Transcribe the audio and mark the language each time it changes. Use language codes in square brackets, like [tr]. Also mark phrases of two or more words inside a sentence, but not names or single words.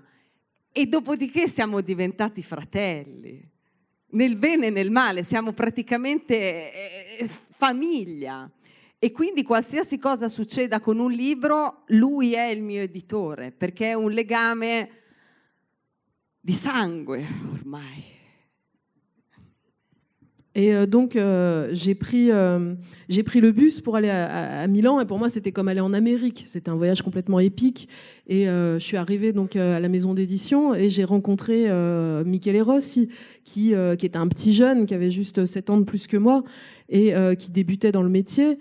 [it] E dopodiché siamo diventati fratelli, nel bene e nel male, siamo praticamente famiglia. E quindi qualsiasi cosa succeda con un libro, lui è il mio editore, perché è un legame di sangue ormai. [fr] Et donc, j'ai pris le bus pour aller à Milan. Et pour moi, c'était comme aller en Amérique. C'était un voyage complètement épique. Et je suis arrivée donc à la maison d'édition et j'ai rencontré Michele Rossi, qui était un petit jeune, qui avait juste 7 ans de plus que moi et qui débutait dans le métier.